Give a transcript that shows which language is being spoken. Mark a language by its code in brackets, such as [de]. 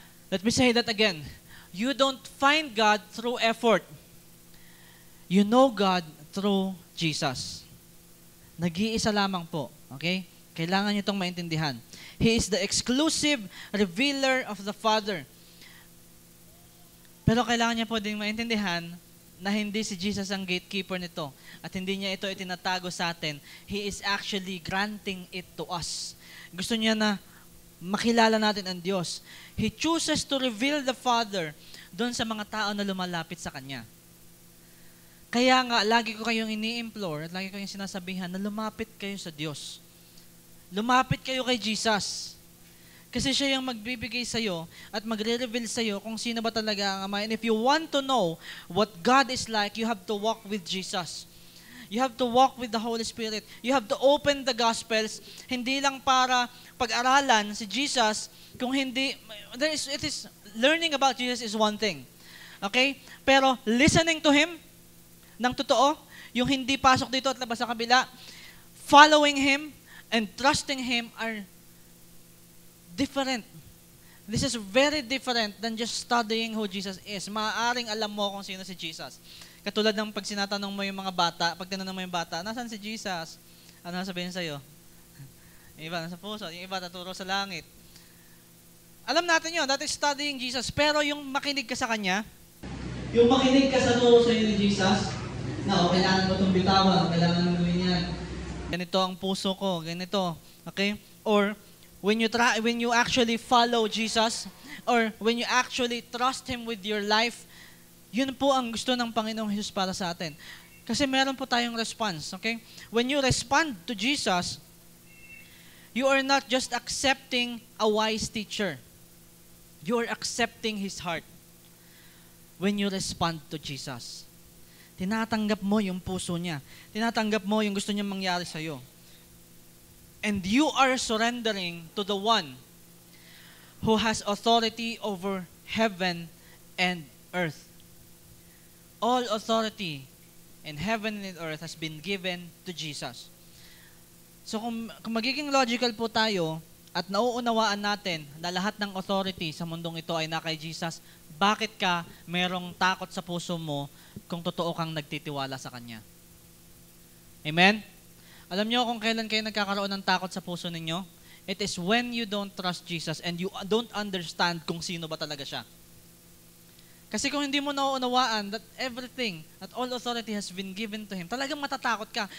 [en] Let me say that again. You don't find God through effort. You know God through Jesus. [tl] Nag-iisa lamang po. [en] Okay? [tl] Kailangan nyo itong maintindihan. [en] He is the exclusive revealer of the Father. [tl] Pero kailangan niya po din maintindihan na hindi si Jesus ang gatekeeper nito at hindi niya ito itinatago sa atin. [en] He is actually granting it to us. [tl] Gusto niya na makilala natin ang Diyos. [en] He chooses to reveal the Father [tl] doon sa mga tao na lumalapit sa Kanya. Kaya nga, lagi ko kayong ini-implore at lagi ko kayong sinasabihan na lumapit kayo sa Diyos. Lumapit kayo kay Jesus. Kasi siya yung magbibigay sa'yo at magre-reveal sa'yo kung sino ba talaga ang Ama. [en] And if you want to know what God is like, you have to walk with Jesus. You have to walk with the Holy Spirit. You have to open the Gospels, [tl] hindi lang para pag-aralan si Jesus, kung hindi, [en] learning about Jesus is one thing. Okay? Pero listening to Him, [tl] ng totoo, yung hindi pasok dito at labas sa kabila, [en] following Him and trusting Him are different. This is very different than just studying who Jesus is. [tl] Maaaring alam mo kung sino si Jesus. Katulad ng pag sinatanong mo yung mga bata, pag tinanong mo yung bata, nasaan si Jesus? Ano sabihin sa'yo? Yung iba nasa puso, yung iba naturo sa langit. Alam natin yun, [en] that is studying Jesus. [tl] Pero yung makinig ka sa Kanya, Yung makinig ka sa turo sa'yo ni Jesus, na kailangan mo itong bitawan, kailangan mo gawin yan. ganito ang puso ko, ganito. [en] Okay? Or when you actually follow Jesus, or when you actually trust Him with your life, [tl] yun po ang gusto ng Panginoong Jesus para sa atin. Kasi meron po tayong response, okay? [en] When you respond to Jesus, you are not just accepting a wise teacher. You are accepting His heart. When you respond to Jesus, [tl] tinatanggap mo yung puso niya. Tinatanggap mo yung gusto niyang mangyari sa'yo. [en] And you are surrendering to the one who has authority over heaven and earth. All authority in heaven and earth has been given to Jesus. [tl] So kung magiging logical po tayo at nauunawaan natin na lahat ng authority sa mundong ito ay na kay Jesus, bakit ka merong takot sa puso mo kung totoo kang nagtitiwala sa Kanya? Amen? Alam niyo kung kailan kayo nagkakaroon ng takot sa puso ninyo? [en] It is when you don't trust Jesus and you don't understand [tl] kung sino ba talaga siya. Kasi kung hindi mo nauunawaan [en] that everything, that all authority has been given to Him, [tl] talagang matatakot ka.